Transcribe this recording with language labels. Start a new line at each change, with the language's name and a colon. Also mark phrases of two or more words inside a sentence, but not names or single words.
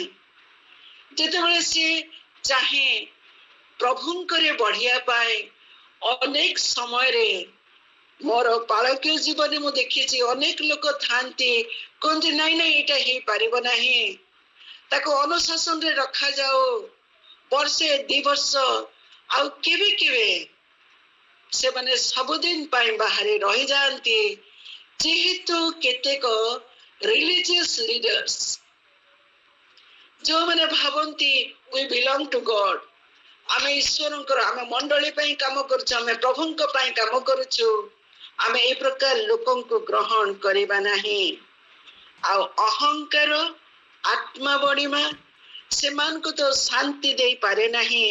Odia: ଯେତେବେଳେ ସିଏ ଚାହେଁ ପ୍ରଭୁଙ୍କରେ ବଢିବା ପାଇଁ, ଅନେକ ସମୟରେ ମୋର ପାଳକୀୟ ଜୀବନରେ ମୁଁ ଦେଖିଛି ଅନେକ ଲୋକ ଥାନ୍ତି, କୁହନ୍ତି ନାଇଁ ନାଇଁ ଏଇଟା ହେଇପାରିବ ନାହିଁ, ତାକୁ ଅନୁଶାସନରେ ରଖାଯାଉ, ବର୍ଷେ 2 ବର୍ଷ, ଆଉ କେବେ କେବେ ସେମାନେ ସବୁଦିନ ପାଇଁ ବାହାରେ ରହିଯାଆନ୍ତି। ଯେହେତୁ କେତେକ
English: religious leaders
Odia: ଯୋଉମାନେ ଭାବନ୍ତି
English: we belong to God,
Odia: ଆମେ ଈଶ୍ୱରଙ୍କର, ଆମେ ମଣ୍ଡଳୀ ପାଇଁ କାମ କରୁଛୁ, ଆମେ ପ୍ରଭୁଙ୍କ ପାଇଁ କାମ କରୁଛୁ, ଆମେ এই ପ୍ରକାର ଲୋକଙ୍କୁ ଗ୍ରହଣ କରିବା ନାହିଁ। ଆଉ ଅହଙ୍କାର, ଆତ୍ମା ବଢିମା ସେମାନଙ୍କୁ ତ ଶାନ୍ତି ଦେଇପାରେ ନାହିଁ।